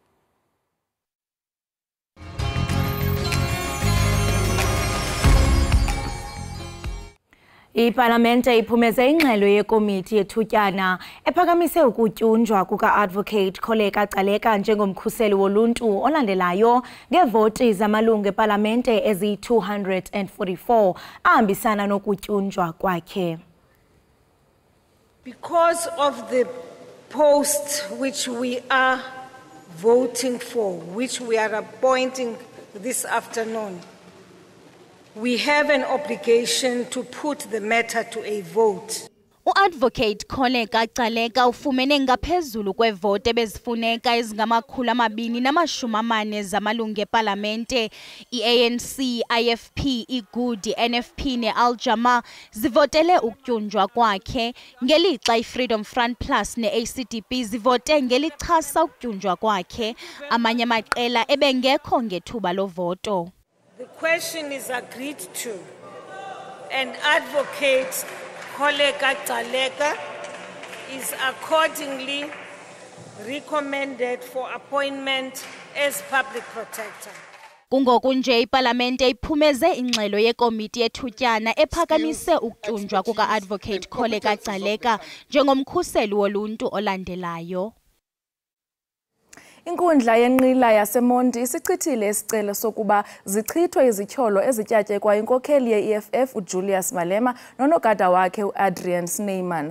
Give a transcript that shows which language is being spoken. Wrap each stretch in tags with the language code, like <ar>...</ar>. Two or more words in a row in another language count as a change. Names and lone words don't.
<xh>Iparlamente iphumeze ingxelo yekomiti yethutyana ephakamise ukutyunjwa kuka-Advocate Jikelele njengomkhuseli woluntu olandelayo ngeevoti zamalungu eParlamente eziyi-244 ahambisana nokutyunjwa kwakhe.</xh> <en>Because of the post which we are voting for, which we are appointing this afternoon, we have an obligation to put the matter to a vote.</en> <xh>Advocate Jikelele ufumene ngaphezulu kwevote ebezifuneka ezingama240 zamalungu eParlamente iANC, IFP, iGood, NFP neAljama zivotele ukutyunjwa kwakhe ngelixa iFreedom Front Plus neACDP zivote ngelichasa ukutyunjwa kwakhe amanye amaqela ebengekho ngethuba lovoto.</xh> <en>The question is agreed to and Advocate Jikelele is accordingly recommended for appointment as public protector.</en> <xh>Kungoku nje iParlamente iphumeze ingxelo yekomiti yethutyana ephakamise ukutyunjwa kuka-Advocate Jikelele njengomkhuseli woluntu olandelayo. Inkundla yenqila yaseMonti isichithile isicelo sokuba zichithwe izityholo ezityatyekwa inkokheli ye-EFF uJulius Malema nonogada wakhe uAdrian Snyman.</xh>